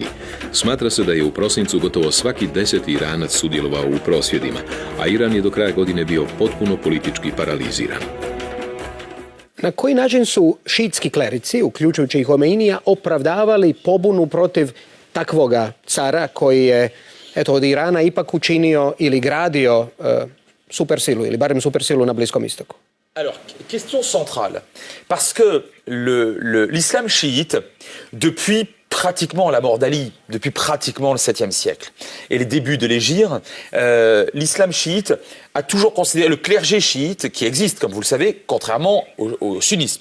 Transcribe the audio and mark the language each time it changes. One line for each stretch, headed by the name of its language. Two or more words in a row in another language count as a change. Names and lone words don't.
Croatian: Smatra se da je u prosincu gotovo svaki 10. Iranac sudjelovao u prosvjedima, a Iran je do kraja godine bio potpuno politički paraliziran. Na koji način su šiitski klerici, uključujući i Homeinija, opravdavali pobunu protiv takvoga cara koji je od Irana ipak učinio ili gradio supersilu, ili barem supersilu na Bliskom istoku?
French: Alors, question centrale, parce que l'islam chiite, depuis pratiquement la mort d'Ali, depuis pratiquement le 7e siècle, et les débuts de l'hégire, l'islam chiite a toujours considéré, le clergé chiite, qui existe, comme vous le savez, contrairement au sunnisme.